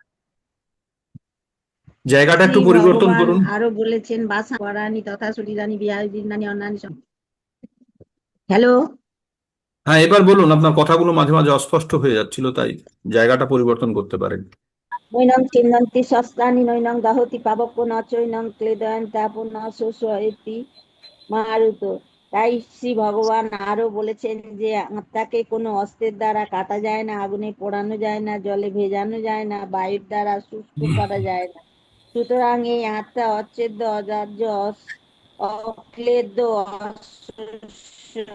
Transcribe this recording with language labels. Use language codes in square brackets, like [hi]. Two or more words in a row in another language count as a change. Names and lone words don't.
[bn] জায়গাটা শ্রী একটু পরিবর্তন ভগবান করুন। আরো বলেছেন [sa] বাসা পরাণী তথা শরীরানি বিহারী জীর্ণানি অন্যান্য। [bn] হ্যালো, হ্যাঁ, এবার বলুন। আপনার কথাগুলো মাঝে মাঝে অস্পষ্ট হয়ে যাচ্ছিল, তাই জায়গাটা পরিবর্তন করতে পারেন। [sa] নৈনং চিন্নন্তি শস্ত্রাণি নৈনং দাহতি পাবক ন চৈনং ক্লেদয়ন তাপ ন শোষয়তি মারুত। [bn] তাই শ্রী ভগবান আরো বলেছেন যে আত্মাকে কোনো অস্ত্রের দ্বারা কাটা যায় না, আগুনে পোড়ানো যায় না, জলে ভেজানো যায় না, বায়ুর দ্বারা শুষ্ক করা যায় না। সুতরাং এই আত্মা অচ্ছেদ্য অজার্য অক্লেদ্য অশোষ্য।